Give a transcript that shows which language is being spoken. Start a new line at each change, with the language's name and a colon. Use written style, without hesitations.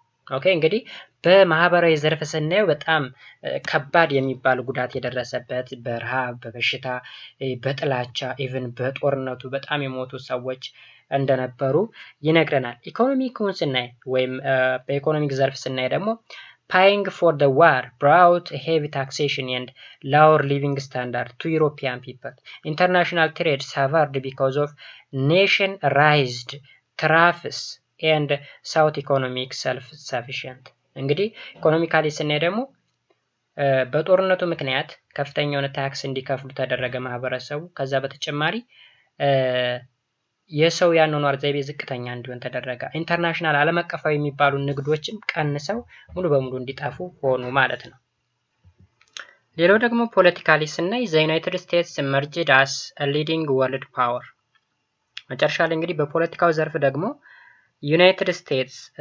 Amharic: ኦኬ እንግዲህ በማህበራዊ ዘርፍ ስናየው በጣም ከባድ የሚባል ጉዳት የደረሰበት በረሃብ፣ በበሽታ፣ በጥላቻ ኢቭን በጦርነቱ በጣም የሞቱ ሰዎች እንደነበሩ ይነግረናል። ኢኮኖሚክን ስናይ ወይም በኢኮኖሚክ ዘርፍ ስናይ ደግሞ
English: paying for the war brought heavy taxation and lower living standard to European people. International trade suffered because of nation-raised tariffs and south economic self-sufficient.
Amharic: እንግዲህ ኢኮኖሚካሊ ስናይ ደግሞ በጦርነቱ ምክንያት ከፍተኛ የሆነ ታክስ እንዲከፍሉ ተደረገ ማህበረሰቡ። ከዛ በተጨማሪ የሰው ያኗኗር ዘይቤ ዝቅተኛ እንዲሆን ተደረገ። ኢንተርናሽናል ዓለም አቀፋዊ የሚባሉ ንግዶችም ቀንሰው ሙሉ በሙሉ እንዲጠፉ ሆኑ ማለት ነው። ሌላው ደግሞ ፖለቲካሊ ስናይ ዘ ዩናይትድ ስቴትስ
English: emerged as a leading world power።
Amharic: መጨረሻ ላይ እንግዲህ በፖለቲካው ዘርፍ ደግሞ ዩናይትድ ስቴትስ